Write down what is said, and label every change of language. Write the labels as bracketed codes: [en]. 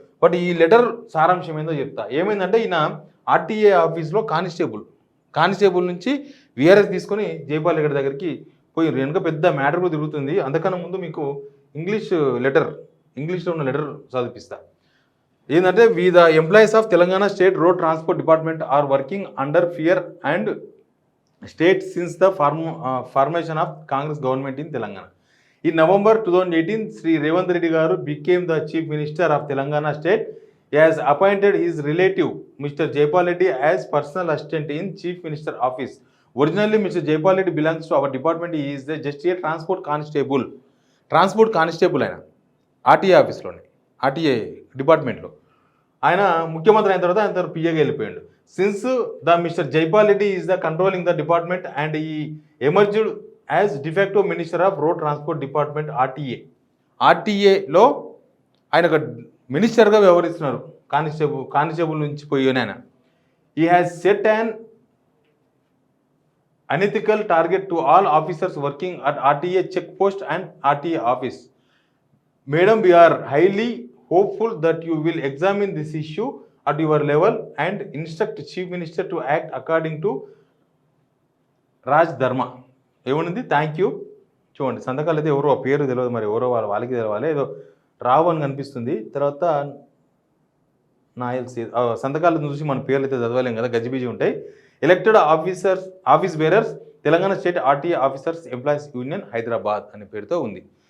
[te] But ఈ letter సారాంశం ఏందో చెప్తా. ఏమైందంటే ఈయన ఆర్టీఏ ఆఫీస్లో కానిస్టేబుల్ నుంచి విఆర్ఎస్ తీసుకొని జైపాల్ రెడ్డి దగ్గరికి పోయి వెనుక పెద్ద మ్యాటర్ కూడా తిరుగుతుంది. అంతకన్నా ముందు మీకు ఇంగ్లీష్లో ఉన్న లెటర్ చదివిస్తా. ఏంటంటే [en] We the employees of Telangana state road transport department are working under fear and state since the formation of Congress government in Telangana. In November 2018, Sri Revanth Reddy Garu became the Chief Minister of Telangana State. He has appointed his relative, Mr. Jaipal Reddy, as personal assistant in Chief Minister Office. Originally, Mr. Jaipal Reddy belongs to our department. He is just a transport constable. [te] ఆయన RTA ఆఫీస్లోనే, RTA డిపార్ట్మెంట్లో. ఆయన ముఖ్యమంత్రి అయిన తర్వాత ఆయన పిఏగా వెళ్ళిపోయాడు. [en] since the Mr Jaipal Reddy is the controlling the department and he emerged as defective minister of road transport department [te] ఆర్టీఏలో ఆయన ఒక మినిస్టర్గా వ్యవహరిస్తున్నారు. కానిస్టేబుల్ నుంచి పోయి ఆయన. [en] He has set an unethical target to all officers working at RTA check post and RTA office. Madam, we are highly hopeful that you will examine this issue at your level and instruct Chief Minister to act according to Raj Dharma. [te] ఏమనుంది? Thank you. చూడండి సంతకాలు అయితే ఎవరో పేరు తెలియదు, మరి ఎవరో వాళ్ళకి తెలవాలి. ఏదో రావు అని కనిపిస్తుంది. తర్వాత నాయల్సీ సంతకాలను చూసి మన పేర్లు అయితే చదవలేం కదా, గజిబిజి ఉంటాయి. [en] elected office bearers Telangana state RTA officers employees union Hyderabad [te] అనే పేరుతో ఉంది.